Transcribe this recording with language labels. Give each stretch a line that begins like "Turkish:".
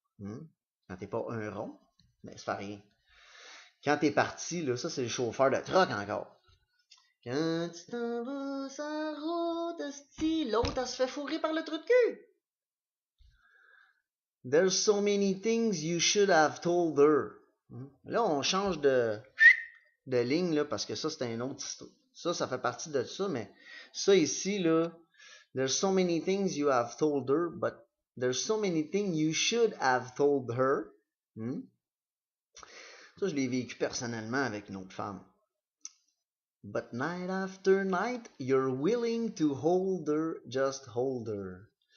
French: Quand t'es pas un rond, ben ça fait rien. Quand t'es parti, là, ça c'est le chauffeur de truck encore. Quand tu t'en vas sa route, l'autre elle se fait fourrer par le trou de cul.
English: There's so many things you should have told her.
French: Là, on change de ligne là, parce que ça, c'est un autre histoire. Ça fait partie de ça, mais ça ici, là,
English: there's so many things you have told her, but there's so many things you should have told her.
French: Ça, je l'ai vécu personnellement avec une autre femme.
English: But night after night, you're willing to hold her, just hold her.